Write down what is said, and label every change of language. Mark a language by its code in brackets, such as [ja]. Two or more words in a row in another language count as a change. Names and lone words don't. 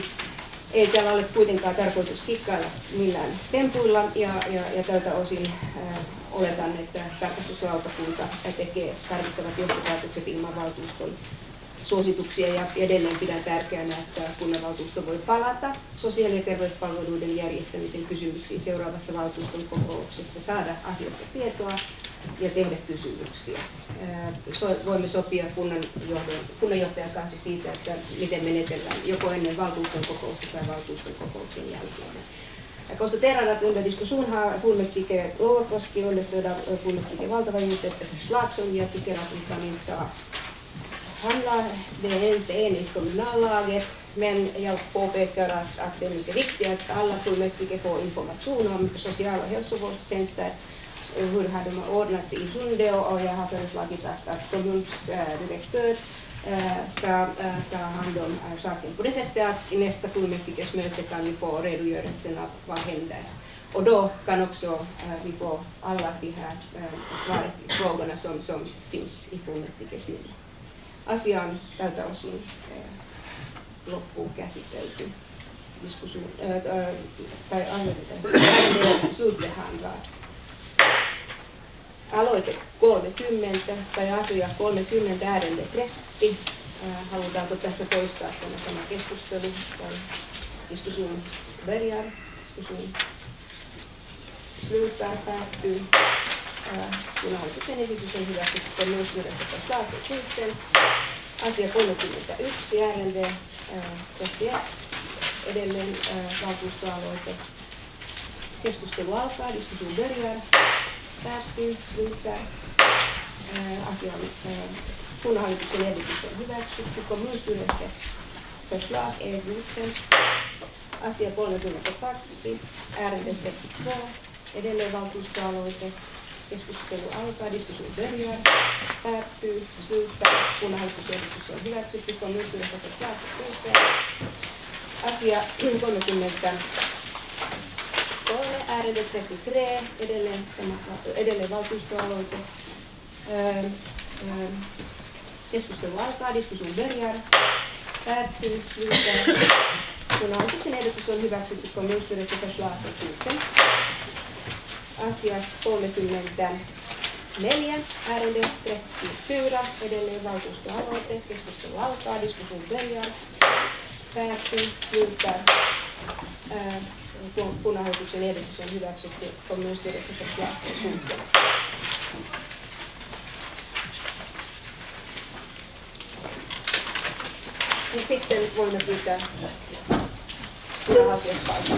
[fi] Ei täällä ole kuitenkaan tarkoitus kikkailla millään tempuilla ja tältä osin oletan, että tarkastuslautakunta tekee tarvittavat johtopäätökset ilman valtuuston suosituksia ja edelleen pidän tärkeänä, että kunnanvaltuusto voi palata sosiaali- ja terveyspalveluiden järjestämisen kysymyksiin seuraavassa valtuuston kokouksessa, saada asiasta tietoa ja tehdä kysymyksiä. Voimme sopia kunnanjohtajan kanssa siitä, että miten menetellään joko ennen valtuuston kokousta tai valtuuston kokouksen jälkeen. [sv] Jag konstaterar att under diskussion har fullmäktige Louakoski understödda fullmäktige valtavajordet ett förslag som jag tycker att vi kan inte handla. Det är inte enligt kommunallaget, men jag påpekar att det är mycket viktigt att alla fullmäktige får information om social- och hälsovårdstjänster, hur har de ordnats i Sunde, och jag har föreslagit att kommunsdirektör ska ta hand om saken på det sättet att i nästa fullmäktiges möte kan vi få redogörelsen av vad händer. Och då kan också vi få alla de här svaret i frågorna som finns i fullmäktiges minne. [fi] Asia on tältä osin loppuun käsitelty. [sv] Diskussion, tai slutbehandlad. [fi] Aloite 30 tai asia 30 äärende 30. Halutaanko tässä toistaa tämä sama keskustelu tai [sv] diskussion börjar, diskussion slutar, [fi] päättyy. Kun hallituksen esitys on hyväksytty [sv] kommunstyrelsen förslaget [fi] asia 31 äärende 31 edelleen valtuustoaloite. Keskustelu alkaa, [sv] diskussion börjar, [fi] päättyy, slutar. Asia on kunnanhallituksen esitys on hyväksytty. [sv] Kommunstyrelsen förslag är godkänt. [fi] Asia 32, ärende 32, edelleen valtuustoaloite. Keskustelu alkaa, [sv] diskussion börjar, [fi] päättyy, slutar. Kunnanhallituksen esitys on hyväksytty. [sv] Kommunstyrelsen förslag är godkänt. [fi] Asia 33, ärende 33, edelleen valtuustoaloite. Keskustelu alkaa, [sv] diskussion börjar, [fi] päättyy, slutar. Kunnanhallituksen ehdotus on hyväksytty, [sv] kommunstyrelsen förslag är godkänt. [fi] Asia 34, ärende 34, edelleen valtuustoaloite. Keskustelu alkaa, [sv] diskussion börjar, [fi] päättyy, slutar. Kunnanhallituksen ehdotus on hyväksytty, [sv] kommunstyrelsen förslag är godkänt. [fi] Ja sitten voimme pyytää kunnanhaltijat paikalle.